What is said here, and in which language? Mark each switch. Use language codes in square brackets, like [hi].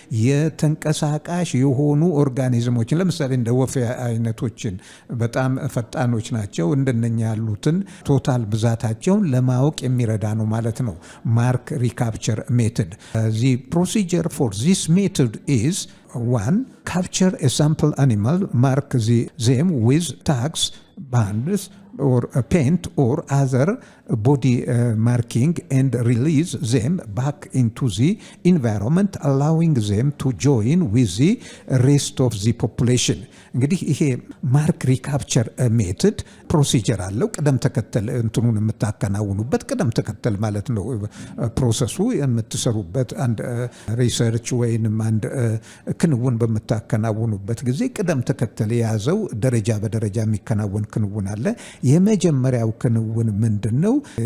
[am] የተንቀሳቃሽ የሆኑ ኦርጋኒዝሞችን ለምሳሌ እንደ ወፍ አይነቶችን በጣም ፈጣኖች ናቸው እንደነኛ ያሉትን ቶታል ብዛታቸውን ለማወቅ የሚረዳ ነው ማለት ነው። ማርክ ሪካፕቸር ሜትድ [en] the procedure for this method is 1. Capture a sample animal, mark them with tags, bands or paint or other body marking and release them back into the environment, allowing them to join with the rest of the population. [am] እንግዲህ ይሄ ማርክ ሪካፕቸር ሜትድ ፕሮሲጀር አለው። ቅደም ተከተል እንትኑን የምታከናውኑበት ቅደም ተከተል ማለት ነው። ፕሮሰሱ የምትሰሩበት አንድ ሪሰርች ወይንም አንድ ክንውን በምታከናውኑበት ጊዜ ቅደም ተከተል የያዘው ደረጃ በደረጃ የሚከናወን ክንውን አለ። የመጀመሪያው ክንውን ምንድነው?